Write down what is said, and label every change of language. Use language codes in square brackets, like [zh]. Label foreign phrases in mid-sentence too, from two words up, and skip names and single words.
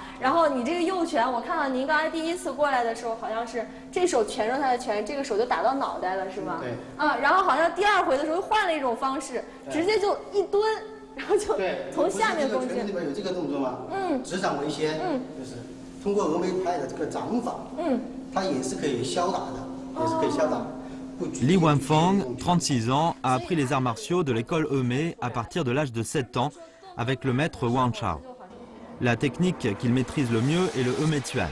[zh] 然后你这个右拳，我看到您刚才第一次过来的时候，好像是这手拳住他的拳，这个手就打到脑袋了，是吗？对。然后好像第二回的时候换了一种方式，直接就一蹲，然后就从下面攻击。拳里面有这个动作吗？直掌为先，就是。通过峨眉派的这个掌法，它也是可以消打的，也是可以消打。 [fr] Li Wanfang, 36 ans, a appris les arts martiaux de l'école Hemei à partir de l'âge de 7 ans avec le maître Wang Chao. La technique qu'il maîtrise le mieux est le Hemei Tuan.